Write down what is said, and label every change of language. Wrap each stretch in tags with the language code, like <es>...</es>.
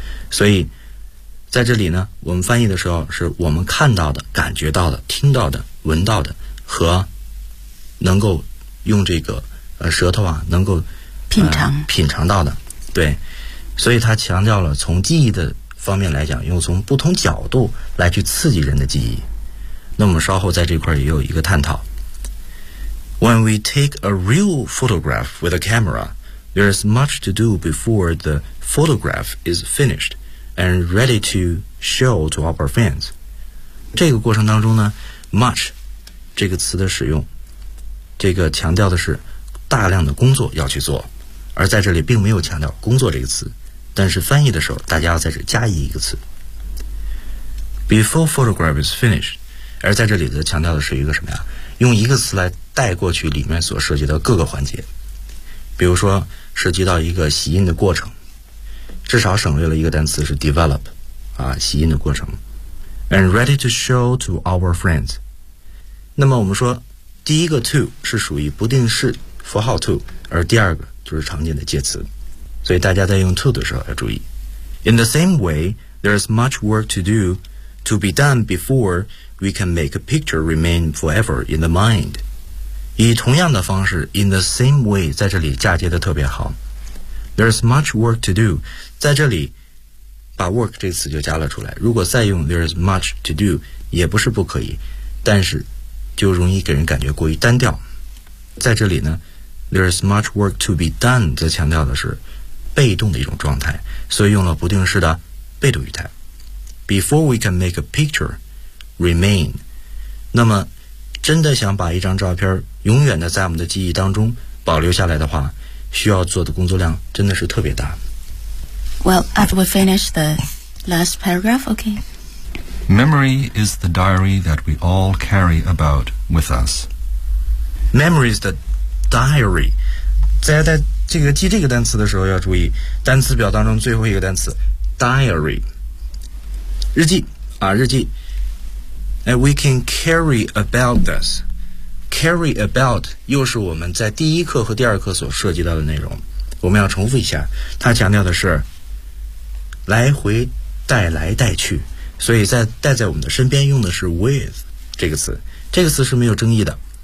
<zh>所以在这里呢，我们翻译的时候是我们看到的、感觉到的、听到的、闻到的和能够用这个舌头啊能够品尝到的。对，所以他强调了从记忆的方面来讲，用从不同角度来去刺激人的记忆。那么稍后在这块也有一个探讨。</zh> <en>When we take a real photograph with a camera, there is much to do before the photograph is finished and ready to show to our fans.</en> <zh>这个过程当中呢 much 这个词的使用，这个强调的是大量的工作要去做，而在这里并没有强调工作这个词，但是翻译的时候大家要在这加一个词</zh> <en>before photograph is finished。</en> <zh>而在这里的强调的是一个什么呀，用一个词来带过去里面所涉及到各个环节，比如说涉及到一个洗印的过程，至少省略了一个单词是 develop 啊，洗印的过程</zh> <en>and ready to show to our friends。</en> <zh>那么我们说第一个 to 是属于不定式符号 to， 而第二个就是常见的介词，所以大家在用 to 的时候要注意。</zh> <en>In the same way, there is much work to do to be done before we can make a picture remain forever in the mind。</en> <zh>以同样的方式</zh> <en>in the same way</en> <zh>在这里嫁接的特别好。</zh> <en>There is much work to do，</en> <zh>在这里把 work 这词就加了出来，如果再用</zh> <en>there is much to do</en> <zh>也不是不可以，但是就容易给人感觉过于单调。在这里呢</zh> <en>there is much work to be done</en> <zh>则强调的是被动的一种状态，所以用了不定式的被动语态</zh> <en>before we can make a picture remain。</en> <zh>那么真的想把一张照片永远的在我们的记忆当中保留下来的话，需要做的工作量真的是特别大。</zh> <en>Well, after we finish the last paragraph, okay. Memory is the diary that we all carry about with us. Memory is the diary.</en> <zh>在这个记这个单词的时候要注意单词表当中最后一个单词 diary， 日记啊，日记。</zh> <en>And we can carry about this.</en> <zh>Carry about 又是我们在第一课和第二课所涉及到的内容，我们要重复一下，它强调的是来回带来带去，所以在带在我们的身边用的是 with 这个词，这个词是没有争议的。</zh>